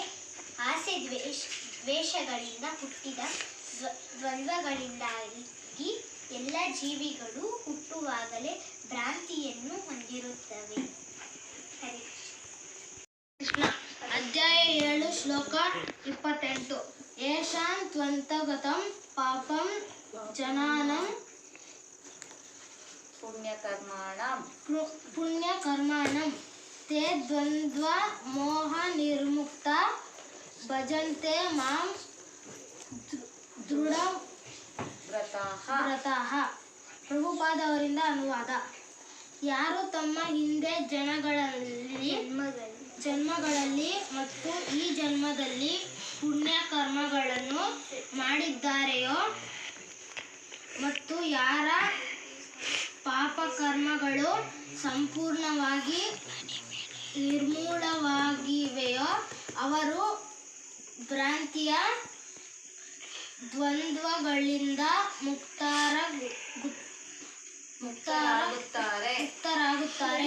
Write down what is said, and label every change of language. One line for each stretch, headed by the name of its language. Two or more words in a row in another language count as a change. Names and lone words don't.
Kannada: ಆಸೆ ದ್ವೇಷಗಳಿಂದ ಹುಟ್ಟಿದ ದ್ವಂದ್ವಗಳಿಂದಾಗಿ ಎಲ್ಲ ಜೀವಿಗಳು ಹುಟ್ಟುವಾಗಲೇ ಭ್ರಾಂತಿಯನ್ನು ಹೊಂದಿರುತ್ತವೆ.
Sanskrit: ಅಧ್ಯಾಯ 7 ಶ್ಲೋಕ 28 ಯೇಷಾಂ ತ್ವಂತಗತಂ ಪಾಪಂ ಜನಾನಂ ಪುಣ್ಯಕರ್ಮಾಣಂ ತೇ ದ್ವಂದ್ವ ಮೋಹ ನಿರ್ಮುಕ್ತ ಭಜಂತೆ ಮಾಂ ದೃಢ ವ್ರತಃ.
Kannada: ಪ್ರಭುಪಾದವರಿಂದ ಅನುವಾದ. ಯಾರು ತಮ್ಮ ಹಿಂದೆ ಜನ್ಮಗಳಲ್ಲಿ ಮತ್ತು ಈ ಜನ್ಮದಲ್ಲಿ ಪುಣ್ಯ ಕರ್ಮಗಳನ್ನು ಮಾಡಿದ್ದಾರೆಯೋ ಮತ್ತು ಯಾರ ಪಾಪ ಕರ್ಮಗಳು ಸಂಪೂರ್ಣವಾಗಿ ನಿರ್ಮೂಲವಾಗಿವೆಯೋ ಅವರು ಭ್ರಾಂತಿಯ ದ್ವಂದ್ವಗಳಿಂದ ಮುಕ್ತರಾಗುತ್ತಾರೆ.